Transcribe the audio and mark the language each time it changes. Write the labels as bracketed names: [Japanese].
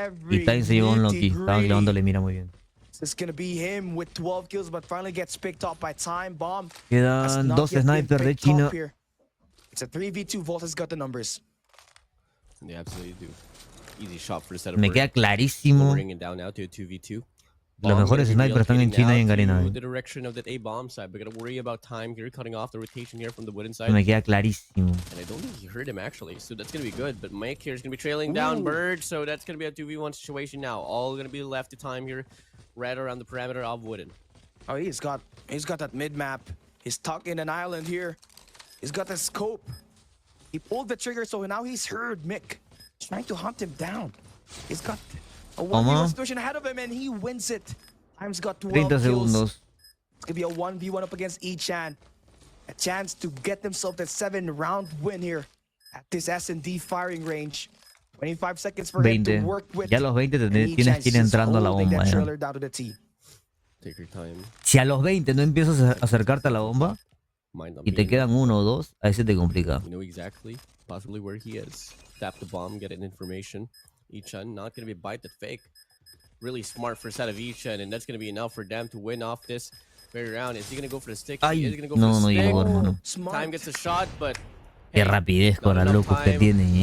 [Spanish] Y Time se llevó un Unlucky. Estaba clavándole mira muy bien. [English] This is gonna be him with 12 kills, but finally gets picked up by Time Bomb. [Spanish] Quedan dos snipers de China. [English] It's a 3v2. Volt has got the numbers. They absolutely do. Easy shot for the setup. [Spanish] Me queda clarísimo. [English] Bringing it down now to a 2v2. [Spanish] Los mejores snipers están en China y en Garena. [English] The direction of that A bomb side, but gotta worry about Time here, cutting off the rotation here from the wooden side. [Spanish] Me queda clarísimo. [English] And I don't think he heard him actually, so that's gonna be good. But Mike here is gonna be trailing down Bird, so that's gonna be a 2v1 situation now. All gonna be left to Time here, right around the parameter of wooden. Oh, he's got that mid map. He's tucked in an island here. He's got the scope. He pulled the trigger, so now he's heard Mick trying to hunt him down. He's got a 1v1 situation ahead of him, and he wins it. Time's got 12 kills. [Spanish] Segundos. [English] It's gonna be a 1v1 up against Echan. A chance to get themselves that 7-round win here at this S&D firing range. 25 seconds for him to work with. [Spanish] Ya a los 20 tienes que ir entrando a la bomba. [English] Take your time. [Spanish] Si a los 20 no empiezas a acercarte a la bomba y te quedan 1 o 2, ahí se te complica. [English] You know exactly, possibly where he is. Tap the bomb, get an information. Echan not gonna be a bite that fake. Really smart for a set of Echan, and that's gonna be enough for them to win off this very round. Is he gonna go for the stick? He is gonna go for the stick. [Spanish] Llegó, hermano. [English] Time gets a shot, but [Spanish] Qué rapidez con la locos que tienen,